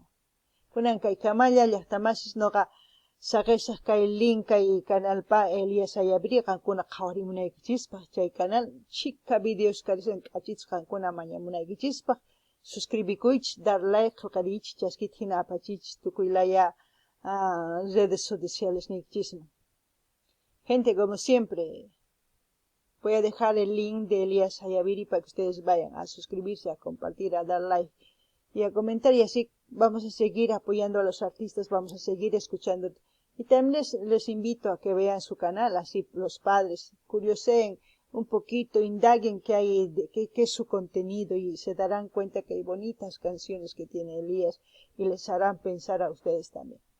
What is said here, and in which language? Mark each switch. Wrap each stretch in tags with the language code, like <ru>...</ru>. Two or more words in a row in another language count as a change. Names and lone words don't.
<qu>Kunan kay Kamalla llaqtamasis noqa saqishaq kay link kay canalpa Elias Ayaviri qankuna qhawarimunaykichispaq chay canal chika videos karisan k'achis qankuna mañamunaykichispaq suscribikuychis,</qu> <es>dar like</es> <qu>qillqariychis, chaskita hina apachichis tukuy laya</qu> <es>redes sociales</es> <qu>niykichisman.</qu> <es>Gente, como siempre, voy a dejar el link de Elias Ayaviri para que ustedes vayan a suscribirse, a compartir, a dar like y a comentar, y así vamos a seguir apoyando a los artistas, vamos a seguir escuchando. Y también les invito a que vean su canal, así los padres curioseen un poquito, indaguen qué es su contenido y se darán cuenta que hay bonitas canciones que tiene Elías y les harán pensar a ustedes también.</es>